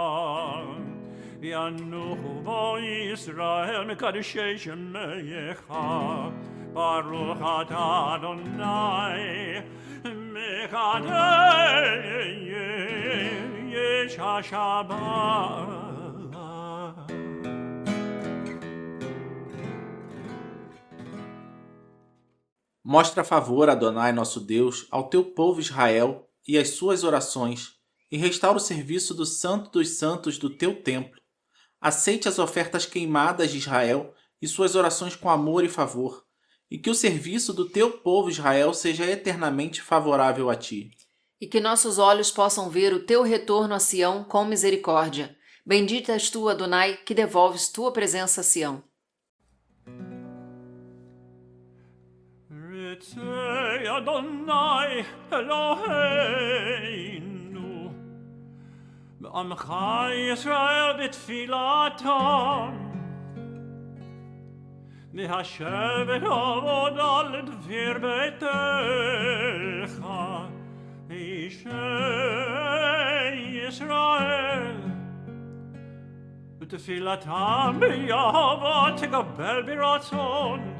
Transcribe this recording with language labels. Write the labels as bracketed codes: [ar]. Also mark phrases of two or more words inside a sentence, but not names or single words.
[he] ינוחו בו ישראל מקדשי שמייך. ברוך אתה אדוני מקדש השבת. [pt] Mostra favor, Adonai, nosso Deus, ao teu povo Israel e às suas orações, e restaura o serviço do Santo dos Santos do teu templo. Aceite as ofertas queimadas de Israel e suas orações com amor e favor, e que o serviço do teu povo Israel seja eternamente favorável a ti. E que nossos olhos possam ver o teu retorno a Sião com misericórdia. Bendita és tu, Adonai, que devolves tua presença a Sião. [he] רצה אדוני אלוהינו בעמך ישראל בתפילתם והשבת עבודה לדביר ביתך אישי ישראל ותפילתם ביהבה תקבל ברצון